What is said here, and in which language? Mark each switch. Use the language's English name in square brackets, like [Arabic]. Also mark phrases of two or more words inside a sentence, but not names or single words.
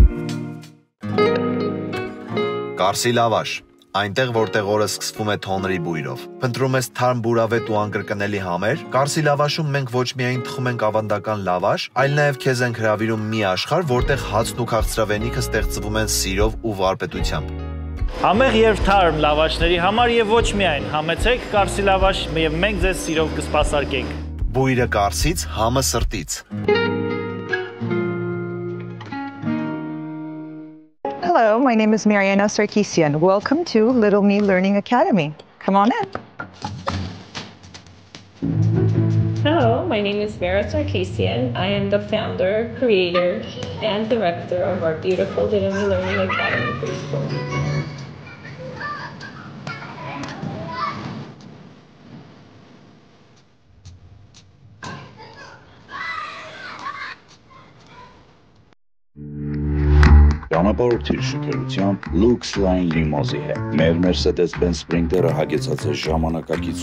[Armenian] Կարսի լավաշ, այնտեղ որտեղ օրը սկսվում է թոնրի բույրով։ Փնտրում ես թարմ բուրավետ ու անկրկնելի համեր, Կարսի լավաշում մենք ոչ միայն թխում ենք ավանդական լավաշ, այլ նաև քեզ ենք հրավիրում մի աշխարհ, որտեղ հացն ու քաղցրավենիքը ստեղծվում են սիրով ու վարպետությամբ։ Համեղ եւ թարմ լավաշների համար եւ ոչ միայն, համեցեք Կարսի լավաշ եւ մենք ձեզ սիրով կսպասարկենք։ Բույրը Կարսից, համը սրտից։ [English] Hello, my name is Mariana Sarkisian. Welcome to Little Me Learning Academy. Come on in. Hello, my name is Vera Sarkisian. I am the founder, creator, and director of our beautiful Little Me Learning Academy preschool. [Armenian] Ճանապարհորդիր շքերությամբ Lux Line Limousine-ի հետ։ Մեր Mercedes-Benz Sprinter-ը հագեցած է ժամանակակից